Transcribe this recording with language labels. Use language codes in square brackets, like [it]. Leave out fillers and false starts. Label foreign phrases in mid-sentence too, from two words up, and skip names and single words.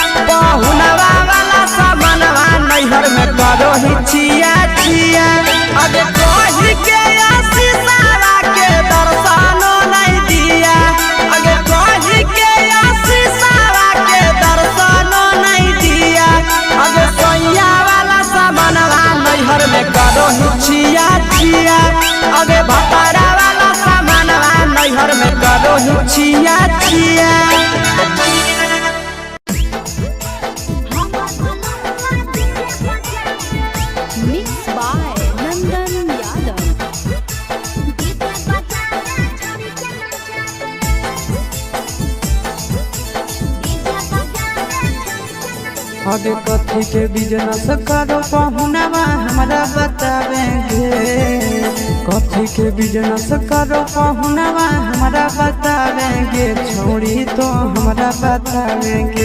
[mag] पहुनवा वाला सामानवा नैहर में करो ही छिया छिया अगे कही के आशीषावा के दर्शनो नहीं दिया अगे कही के आशीषावा के दर्शनो नहीं दिया अगे सोया वाला सामानवा नैहर में करो ही छिया छिया अगे भतारा वाला सामानवा नैहर में करो ही छिया छिया [en] मिक्स बाय नंदन यादव। [mag] आगे कथी के बिजनेस करो पहुनवा हमारा बतावेंगे कथी के बिजनेस करो पहुनवा हमारा बतावेंगे छोड़ी तो हमारा बतावेंगे